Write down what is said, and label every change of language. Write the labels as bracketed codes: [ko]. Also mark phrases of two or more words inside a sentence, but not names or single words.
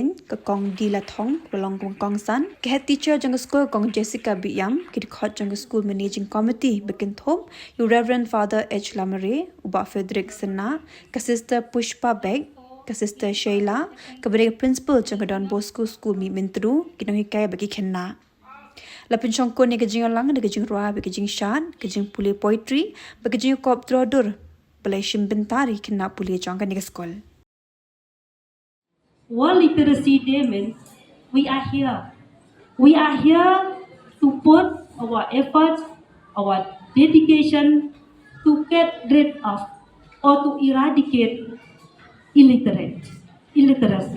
[kha] ka kong di la thong long kong san ka [en] head teacher [kha] jang school kong Jessica Biam ki khot jang [en] school managing committee [kha] bekin thom you Reverend Father H Lamare uba Frederick Sanna ka sister Pushpa Beg ka sister Sheila ka bere principal jang Don Bosco School Mihmyntdu ki no hikai bagi khenna la pinchong ko ni ka jing lang ni ka jing roa ka jing shan ka jing pule poetry ba ka jing kop drodur Balashim bintari kina puli jangka ni school. [en] World Literacy Day means we are here. We are here to put our efforts, our dedication to get rid of or to eradicate illiteracy.